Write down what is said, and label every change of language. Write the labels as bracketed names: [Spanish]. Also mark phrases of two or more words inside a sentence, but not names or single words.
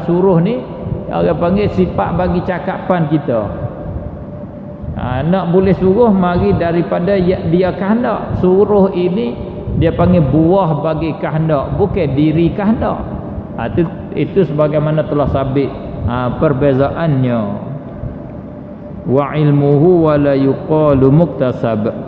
[Malay] Suruh ni orang panggil sifat bagi cakapan kita. Nak boleh suruh mari daripada dia kehendak. Suruh ini dia panggil buah bagi kehendak, bukan diri kehendak. Itu sebagaimana telah sabit perbezaannya. [Arabic] وعلمه ولا يقال مكتسب.